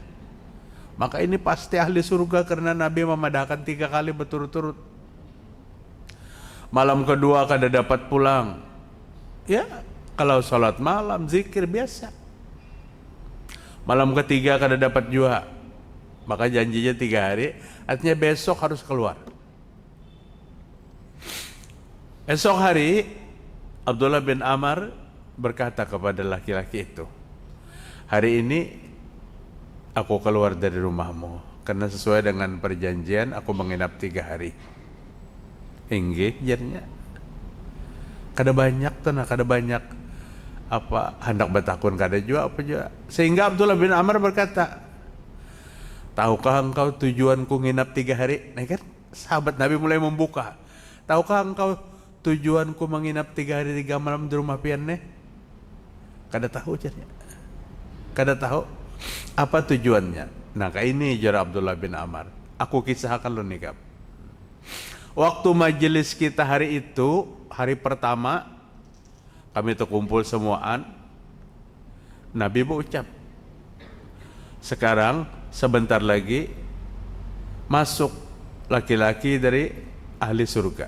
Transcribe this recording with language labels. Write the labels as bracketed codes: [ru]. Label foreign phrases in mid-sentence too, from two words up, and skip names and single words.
[id] Maka ini pasti ahli surga karena Nabi memadahkan 3 kali berturut-turut. [bjn] Malam kedua kada dapat pulang. [id] Ya, kalau sholat malam, zikir biasa. [bjn] Malam ketiga kada dapat jua. [id] Maka janjinya 3 hari, artinya besok harus keluar. Esok hari, Abdullah bin Amr berkata kepada laki-laki itu, hari ini aku keluar dari rumahmu, karena sesuai dengan perjanjian aku menginap 3 hari. [bjn] Inggih, jadinya. Kada banyak tanah, kada banyak apa hendak bertakun kada jua apa jua. [id] Sehingga Abdullah bin Amr berkata, tahukah engkau tujuanku nginap 3 hari? Nah kan sahabat Nabi mulai membuka. Tahukah engkau tujuanku menginap 3 hari 3 malam di rumah pian nih? [bjn] Kada tahu jadinya. Kada tahu apa tujuannya. Nah kayak ini jar Abdullah bin Amr. Aku kisahkan lo nih kap. [id] Waktu majelis kita hari itu, hari pertama kami terkumpul semuaan, Nabi berucap, sekarang sebentar lagi masuk laki-laki dari ahli surga.